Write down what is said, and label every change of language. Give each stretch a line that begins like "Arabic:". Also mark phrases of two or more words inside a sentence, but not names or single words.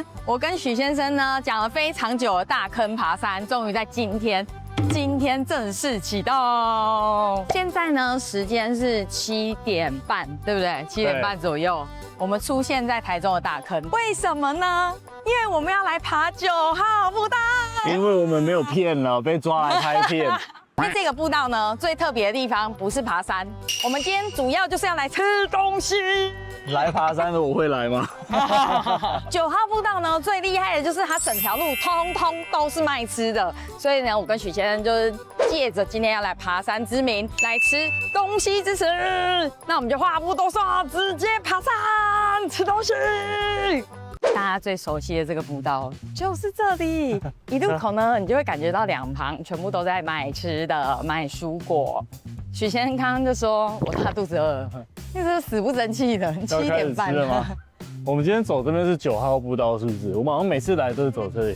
Chinese: 我跟許先生呢講了非常久的大坑爬山，終於在今天正式啟動。現在呢時間是7點半，對不對？7點半左右，我們出現在台中的大坑。為什麼呢？因為我們要來爬9號步道。因為我們沒有騙了，被抓來拍片。那這個步道呢，最特別的地方不是爬山，我們今天主要就是要來吃東西。來爬山的我會來嗎？9號步道呢，最厲害的就是它整條路通通都是賣吃的，所以呢，我跟許先生就是借着今天要來爬山之名，來吃東西之實。那我們就話不多說，直接爬山吃東西。大家最熟悉的這個步道就是這裡，一入口呢，你就會感覺到兩旁全部都在賣吃的、賣蔬果。許先生剛剛就說我大肚子餓，那是死不爭氣的，7點半了嗎？我們今天走這邊是9號步道，是不是？我們好像每次來都是走這裡。